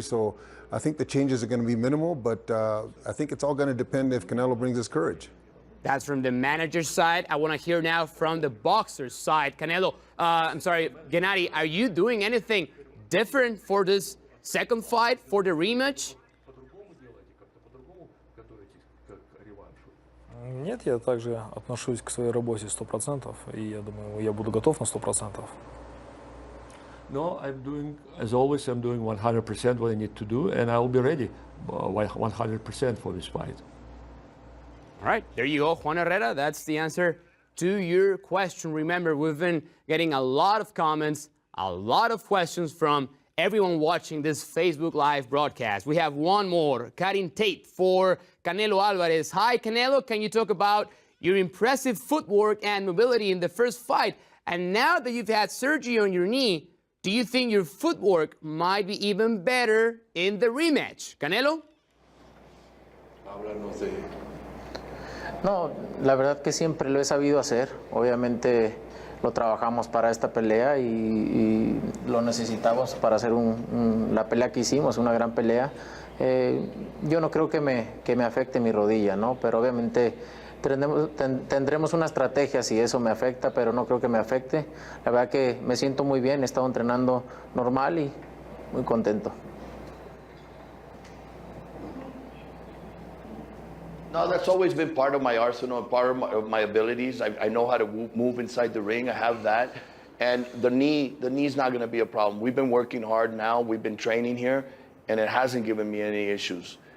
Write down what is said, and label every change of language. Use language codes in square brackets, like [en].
[en] So I think the changes are going to be minimal, but I think it's all going to depend if Canelo brings his courage. That's from the manager's side. I want to hear now from the boxer's side. Canelo, Gennady, are you doing anything different for this second fight, for the rematch? [ru] Нет, я также отношусь к своей работе 100%, и я думаю, я буду готов на 100%. [en] No, I'm doing, as always, I'm doing 100% what I need to do, and I'll be ready 100% for this fight. All right, there you go, Juan Herrera. That's the answer to your question. Remember, we've been getting a lot of comments, a lot of questions from everyone watching this Facebook Live broadcast. We have one more. Karin Tate for Canelo Alvarez. Hi, Canelo. Can you talk about your impressive footwork and mobility in the first fight? And now that you've had surgery on your knee, do you think your footwork might be even better in the rematch? Canelo? [es] No, la verdad que siempre lo he sabido hacer. Obviamente lo trabajamos para esta pelea y lo necesitamos para hacer la pelea que hicimos, una gran pelea. Yo no creo que me afecte mi rodilla, ¿no? Pero obviamente tendremos una estrategia si eso me afecta, pero no creo que me afecte. La verdad que me siento muy bien, he estado entrenando normal y muy contento. [en] No, that's always been part of my arsenal, part of my abilities. I know how to move inside the ring. I have that. And the knee's not going to be a problem. We've been working hard now. We've been training here, and it hasn't given me any issues.